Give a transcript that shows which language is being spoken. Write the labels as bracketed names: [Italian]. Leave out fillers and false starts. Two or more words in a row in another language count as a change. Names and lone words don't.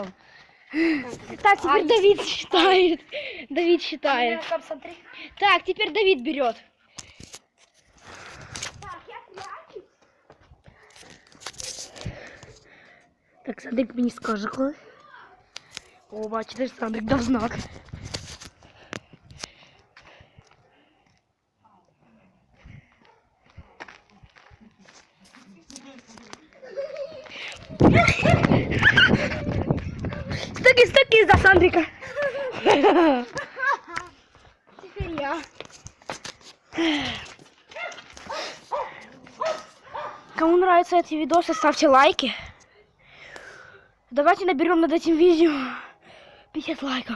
[Russian] Так, теперь Давид считает. Давид считает. Так, теперь Давид берет. [Ukrainian] Так, Сандрик мені скаже коли. О, бачите, Сандрик дав знак. Стуки за Сандрика. [Russian] Теперь я. Кому нравятся эти видосы, ставьте лайки. Давайте наберем над этим видео 50 лайков.